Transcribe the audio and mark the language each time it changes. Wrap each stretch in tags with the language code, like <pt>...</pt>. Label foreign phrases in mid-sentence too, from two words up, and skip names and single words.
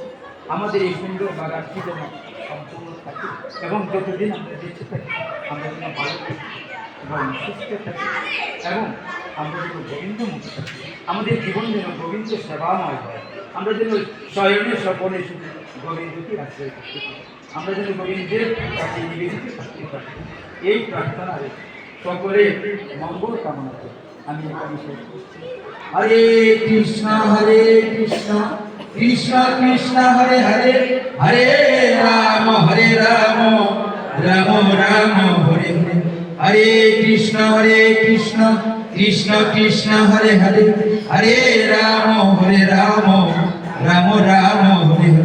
<bn>আমাদের এই সুন্দর বাগানটি যেন সম্পূর্ণ থাকে এবং যতদিন আমরা বেঁচে থাকি আমরা যেন ভালো থাকি এবং সুস্থ থাকি এবং আমরা যেন গোবিন্দমুখী থাকি, আমাদের জীবন যেন গোবিন্দ সেবাময় হয়, আমরা যেন শয়নে স্বপনে শুধু গোবিন্দকে আশ্রয় করতে পারি, আমরা যেন গোবিন্দের কাছে নিবেদিত থাকতে পারি। এই প্রার্থনায় সকলে মঙ্গল কামনা করি। আমি এখানে শেষ করছি।</bn> <sa>हरे कृष्ण कृष्ण कृष्ण हरे हरे, हरे राम राम राम हरे हरे। हरे कृष्ण कृष्ण कृष्ण हरे हरे, हरे राम राम राम हरे हरे।</sa>